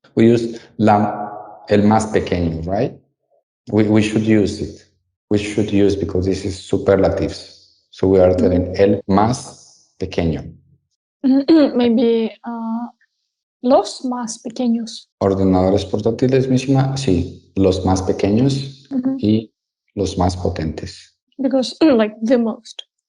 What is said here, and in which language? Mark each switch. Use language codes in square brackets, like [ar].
[en] We use [es] el más pequeño, [en] right? We should use it. We should use because this is superlatives. So we are telling [es] el más pequeño. Maybe los más pequeños. Ordenadores portátiles, Mishima, sí, los más pequeños y los más potentes. [en] Because like the most.